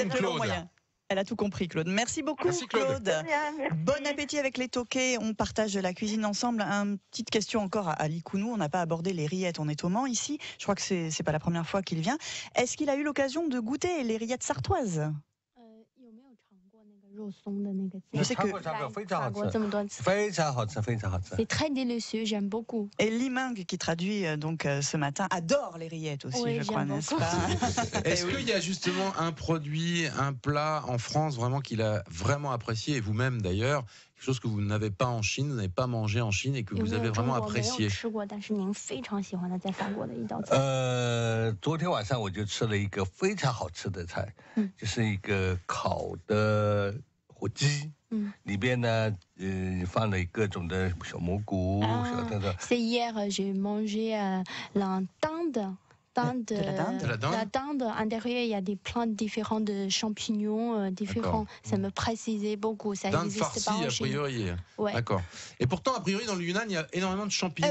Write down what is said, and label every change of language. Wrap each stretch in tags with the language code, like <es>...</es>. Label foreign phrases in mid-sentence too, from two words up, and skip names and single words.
<fr>peut-être le bon Claude. moyen. Elle a tout compris, Claude. Merci beaucoup, Merci, Claude. Bien, merci. Bon appétit avec les toqués. On partage la cuisine ensemble. Une petite question encore à Likounou. On n'a pas abordé les rillettes. On est au Mans ici. Je crois que c'est pas la première fois qu'il vient. Est-ce qu'il a eu l'occasion de goûter les rillettes sartoises?</fr> <zh>有没有尝过那个肉松的那个</zh> <fr>Je sais que</fr> <zh>尝过，非常好过这吃，么多次，非常好吃，非常好吃。</zh> <fr>c'est très délicieux, j'aime beaucoup. et Liming, qui traduit donc ce matin, adore les rillettes aussi, Oui, je crois, j'aime n'est-ce beaucoup. pas? Est-ce qu'il y a justement un produit, un plat en France vraiment qu'il a vraiment apprécié, et vous-même d'ailleurs, quelque chose que vous n'avez pas en Chine, vous n'avez pas mangé en Chine et que</fr> <zh>有</zh> <fr>vous</fr> <zh>没</zh> <fr>avez</fr> <zh>有中</zh> <fr>vraiment</fr> <zh>国没有</zh> <fr>apprécié?</fr> <zh>吃过，但是您非常喜欢的在法国的一道菜？昨天晚上我就吃了一个非常好吃的菜，就是一个烤的火鸡，里边呢，放了各种的小蘑菇，小那个。</zh> <fr>C'est hier, j'ai mangé la dinde. De la dinde. La dinde, à l'intérieur, il y a des plantes différentes de champignons différents. Ça me précisait beaucoup. Ça Dinde n'existe farcie, pas en a Chine. priori. Ouais. D'accord. Et pourtant, a priori, dans le Yunnan, il y a énormément de champignons.</fr>